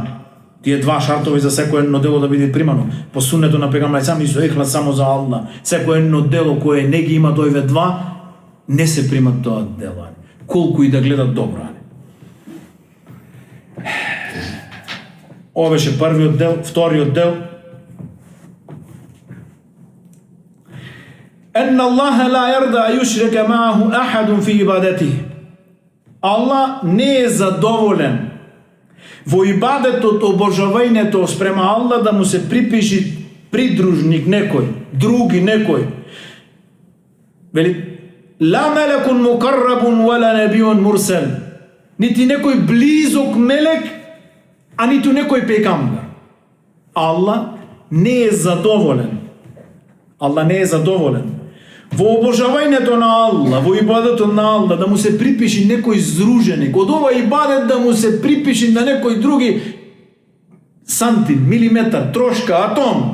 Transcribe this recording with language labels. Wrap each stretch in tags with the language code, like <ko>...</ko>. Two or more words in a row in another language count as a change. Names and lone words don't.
<mk>Тие два шартови за секој едно дело да биде примано по суннето на пејгамбер алейхиселам и со ихлас само за Аллах. Секој едно дело кое не ги има тој два, не се примат тоа дело, колку и да гледат добро. Ова беше првиот дел. Вториот дел:</mk> <ar>أن الله لا يرضى أن يشرك معه أحد في عبادته.</ar> <mk>Allah не е задоволен во ибадетот, обожавањето спрема Аллах да му се припиши придружник некој, други некој. Вели:</mk> <ar>لا ملك مقرب ولا نبي مرسل.</ar> <mk>Нити некој близок мелек, а ниту некој пејгамбер. Аллах не е задоволен. Аллах не е задоволен во обожавањето на Аллах, во ибадетот на Аллах, да му се припиши некој здруженик, од ова ибадет да му се припиши на некој други сантим, милиметар, трошка, атом.</mk>